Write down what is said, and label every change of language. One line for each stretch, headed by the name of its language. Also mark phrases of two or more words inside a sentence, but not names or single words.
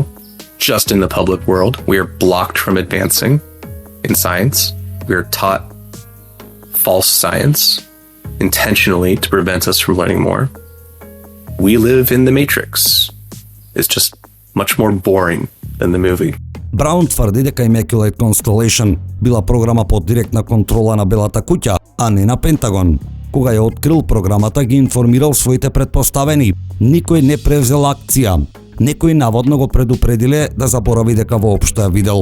English: Just in the public world, we are blocked from advancing in science. We are taught false science intentionally to prevent us from learning more. We live in the Matrix. It's just much more boring than the movie.
Macedonian: Браун тврди дека Immaculate Constellation била програма под директна контрола на Белата куќа, а не на Пентагон. Кога ја открил програмата, ги информирал своите предпоставени. Никој не превзел акција. Некој наводно го предупредиле да заборави дека воопшто ја видел.